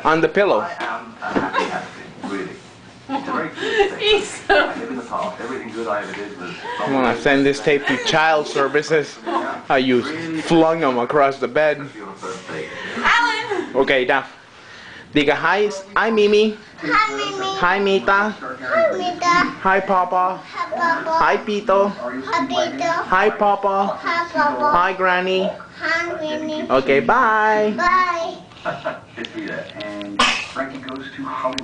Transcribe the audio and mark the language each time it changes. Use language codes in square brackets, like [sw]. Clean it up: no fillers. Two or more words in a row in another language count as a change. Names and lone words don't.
[en] On the pillow. I am a happy really. It's a very good thing. He's so. I live in the past. Everything good I ever did was. I'm gonna send this tape to child services. You flung him across the bed. Your first date. Alan. Okay, now. Diga hi, Mimi. Hi, Mimi. Hi, Mita. Hi, Mita. Hi, Papa. Hi, Papa. Hi, Pito. Hi, Peter. Hi, Papa. Hi, Papa. Hi, Granny. Hi, Winnie. Okay, bye. Bye. Good to see that. And Frankie goes to Hollywood.